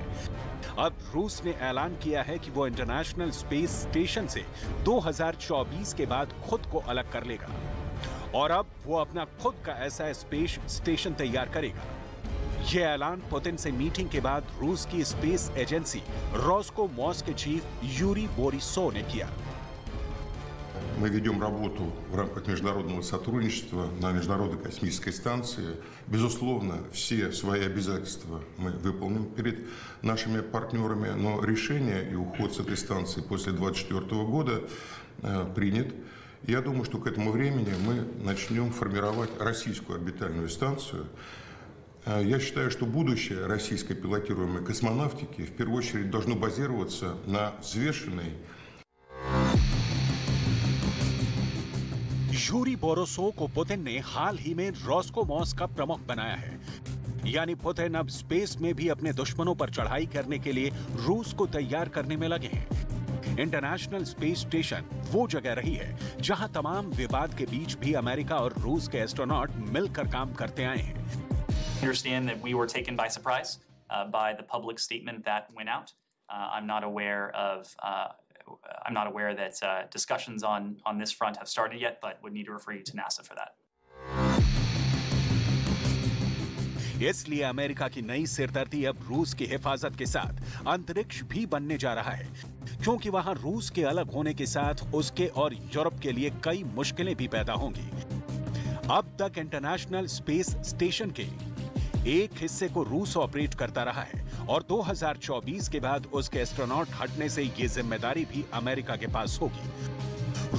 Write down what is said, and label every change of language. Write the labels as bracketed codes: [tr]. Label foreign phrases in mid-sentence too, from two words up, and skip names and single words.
[hi] अब रूस ने ऐलान किया है कि वो [en] International Space Station [hi] से 2024 के बाद खुद को अलग कर लेगा और अब वो अपना खुद का ऐसा [en] space station [hi] तैयार करेगा। ये ऐलान पुतिन से मीटिंग के बाद रूस की [en] space agency [hi] रोस्कोमोस के चीफ यूरी बोरिसोव ने किया। [ru] Мы ведем работу в рамках международного сотрудничества на Международной космической станции. Безусловно, все свои обязательства мы выполним перед нашими партнерами, но решение и уход с этой станции после 2024 года принят. Я думаю, что к этому времени мы начнем формировать российскую орбитальную станцию. Я считаю, что будущее российской пилотируемой космонавтики в первую очередь должно базироваться на взвешенной [hi] यूरी बोरोसोव को पुतिन ने हाल ही में रोस्कोमोस का प्रमुख बनाया है। यानी पुतिन अब स्पेस में भी अपने दुश्मनों पर चढ़ाई करने के लिए रूस को तैयार करने में लगे हैं। [en] International Space Station [hi] वो जगह रही है जहां तमाम विवाद के बीच भी अमेरिका और रूस के एस्ट्रोनॉट मिलकर काम करते आए हैं। [en] Understand that we were taken by surprise by the public statement that went out. I'm not aware that discussions on this front have started yet, but would need to refer you to NASA for that. [hi] इसलिए अमेरिका की नई सिरदर्दी अब रूस की हिफाजत के साथ अंतरिक्ष भी बनने जा रहा है, क्योंकि वहां रूस के अलग होने के साथ उसके और यूरोप के लिए कई मुश्किलें भी पैदा होंगी। अब तक [en] International Space Station [hi] के एक हिस्से को रूस ऑपरेट करता रहा है और 2024 के बाद उसके एस्ट्रोनॉट हटने से ये जिम्मेदारी भी अमेरिका के पास होगी।